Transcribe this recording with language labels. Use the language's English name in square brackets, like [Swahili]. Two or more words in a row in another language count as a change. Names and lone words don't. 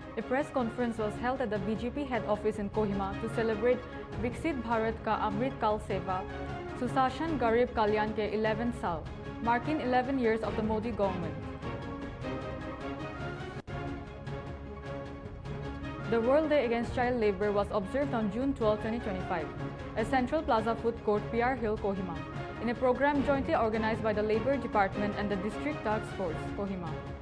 [English] press conference was held at the BJP head office in Kohima to celebrate Viksit Bharat Ka Amrit Kal Seva, Susashan Garib Kalyan Ke 11 Saal, marking 11 years of the Modi government. The World Day Against Child Labour was observed on June 12, 2025, at Central Plaza Food Court, PR Hill, Kohima, in a program jointly organized by the Labour Department and the District Task Force, Kohima.